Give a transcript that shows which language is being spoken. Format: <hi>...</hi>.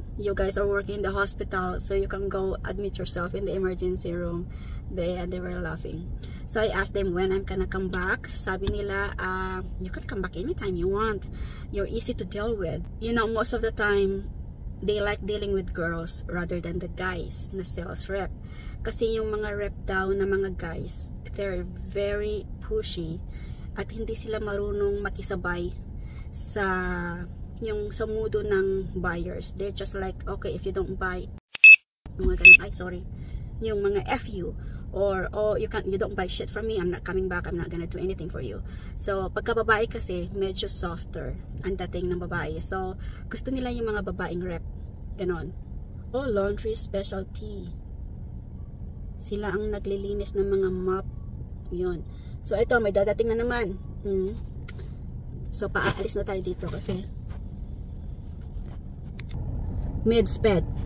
<en>You guys are working in the hospital, so you can go admit yourself in the emergency room. They were laughing. So I asked them when I'm gonna come back.</en> <tl>Sabi nila,</tl> <en>you can come back anytime you want. You're easy to deal with. You know, most of the time they like dealing with girls rather than the guys na sales rep.</en> <tl>Kasi yung mga rep daw na mga guys,</tl> <en>they're very pushy</en> <tl>at hindi sila marunong makisabay sa yung sa mundo ng buyers.</tl> <en>They're just like, okay, if you don't buy,</en> <tl>mga ganun, yung mga</tl> <en>FU, or oh, you don't buy shit from me, I'm not coming back, I'm not gonna do anything for you.</en> <tl>So pagka babae kasi medyo softer ang dating ng babae. So gusto nila yung mga babaeng rep, ganon. Oh, laundry specialty, sila ang naglilinis ng mga mop. Yun. So ito, may dadating na naman. So paalis na tayo dito kasi Medsped.</tl>